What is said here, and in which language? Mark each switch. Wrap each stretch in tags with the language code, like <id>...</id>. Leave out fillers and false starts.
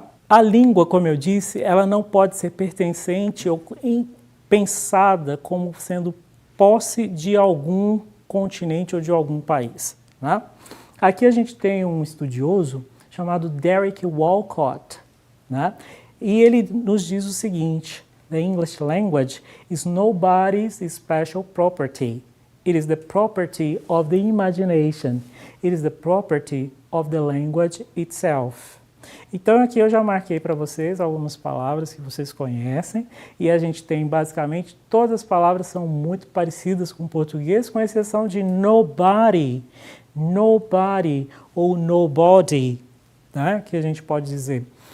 <pt>A língua, como eu disse, ela não pode ser pertencente ou pensada como sendo posse de algum continente ou de algum país. Aqui a gente tem um estudioso chamado Derek Walcott, e ele nos diz o seguinte:</pt> <en>The English language is nobody's special property. It is the property of the imagination. It is the property of the language itself.</en> <pt>Então aqui eu já marquei para vocês algumas palavras que vocês conhecem e a gente tem basicamente todas as palavras são muito parecidas com o português, com exceção de nobody, nobody ou nobody, que a gente pode dizer.</pt>